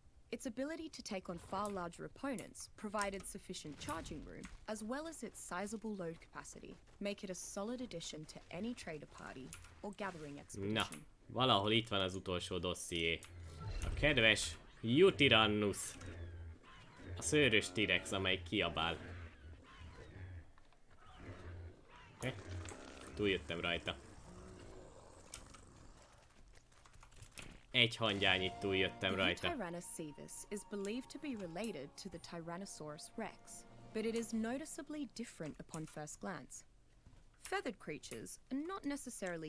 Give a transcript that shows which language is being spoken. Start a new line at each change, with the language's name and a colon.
English: Its ability to take on far larger opponents, provided sufficient charging room, as well as its sizable load capacity, make it a solid addition to any trader party or gathering expedition.
Hungarian: Na, valahol itt van az utolsó dosszié. A kedves Jutyrannus. A szőrös T-rex, amely kiabál. Túljöttem rajta. egy hangyányit túljöttem
English: The
Hungarian: rajta.
English: Tyrannosaurus is believed to be related to the Tyrannosaurus rex, but it is noticeably different upon first glance. Feathered creatures are not necessarily